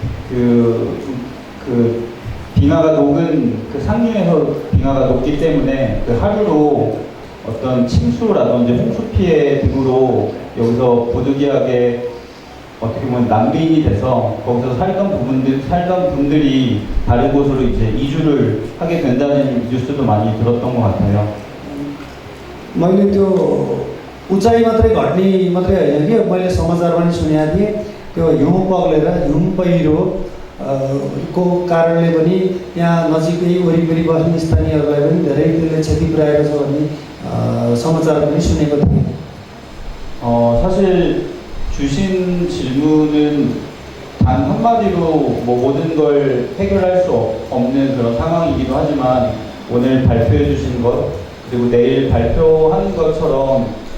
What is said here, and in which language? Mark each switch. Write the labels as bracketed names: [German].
[Korean] 그 빙하가 녹은 그 상류에서 빙하가 녹기 때문에 그 하루로 어떤 침수라든지 홍수 피해 등으로 여기서 부득이하게 어떻게 보면 난민이 돼서 거기서 살던 분들이 다른 곳으로 이제 이주를 하게 된다는 뉴스도 많이 들었던 것 같아요. [Nepali] मैले त्यो उचाइ मात्रै घट्ने मात्रै होइन कि मैले समाचार पनि सुनेको थिएँ त्यो हिउँ पग्लेर हिउँ पहिरो को कारणले पनि यहाँ नजिकै वरिपरि बस्ने स्थानीयहरूलाई पनि धेरै त्यसले क्षति पुर्याएको छ भन्ने समाचार पनि सुनेको थिएँ। [Korean] 사실 주신 질문은 단 한마디로 뭐 모든 걸 해결할 수 없는 그런 상황이기도 하지만 오늘 발표해 주신 것 그리고 내일 발표하는 것처럼